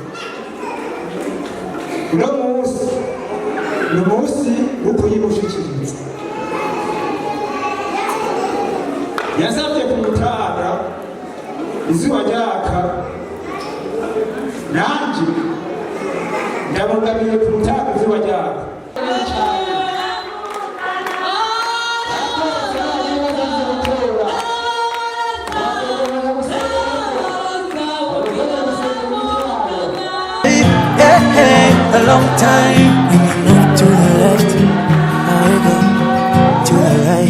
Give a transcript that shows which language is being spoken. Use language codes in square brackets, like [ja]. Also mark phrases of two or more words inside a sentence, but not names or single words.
[rn] Uno munsi ni umunsi wo kuyimushikiriza. Yasavye ku mutaga izuba ryaka, nanje ndamugabiye ku mutaga izuba ryaka. [en] A long time. When you look to the left, I go to the right.